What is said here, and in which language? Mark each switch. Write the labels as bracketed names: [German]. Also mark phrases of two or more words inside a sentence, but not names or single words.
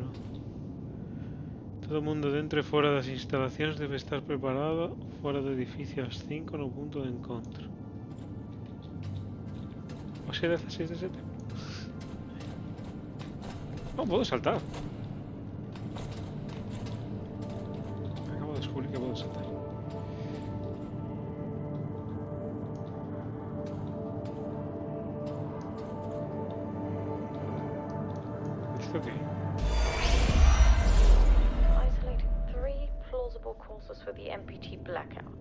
[Galician] Todo o mundo dentro e fora das instalacións debe estar preparado fora do edificio ás 5 no punto de encontro. Hoxe é 16 de setembro. Non podo saltar. Acabo de descubrir que podo saltar. [English] Okay. Isolated 3 plausible causes for the MPT blackout.